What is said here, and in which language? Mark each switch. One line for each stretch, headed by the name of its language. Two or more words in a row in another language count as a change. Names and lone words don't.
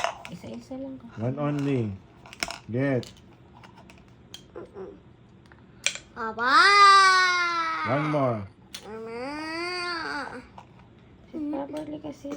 Cebuano: Isa-isa lang ka.
English: One only. Get. Papa. One more. Mama.
Cebuano: Properly kasi.